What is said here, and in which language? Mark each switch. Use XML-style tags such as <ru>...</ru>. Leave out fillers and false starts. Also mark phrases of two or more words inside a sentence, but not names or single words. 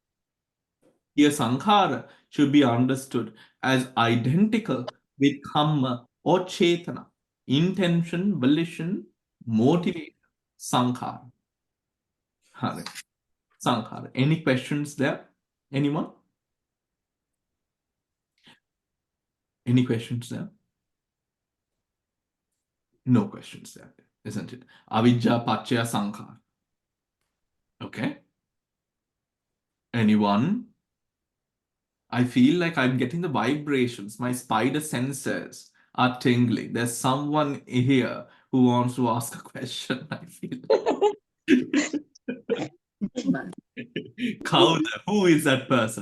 <en>As identical with kamma or chetana, intention, volition, motivation, sankhara. Sankhara. Any questions there? Anyone? Any questions there? No questions there, isn't it?</en> <pi>Avijja pacchaya sankhara.</pi> <en>Okay. Anyone? I feel like I'm getting the vibrations. My spider senses are tingling. There's someone here who wants to ask a question, I feel. Kauda, who is that person?</en>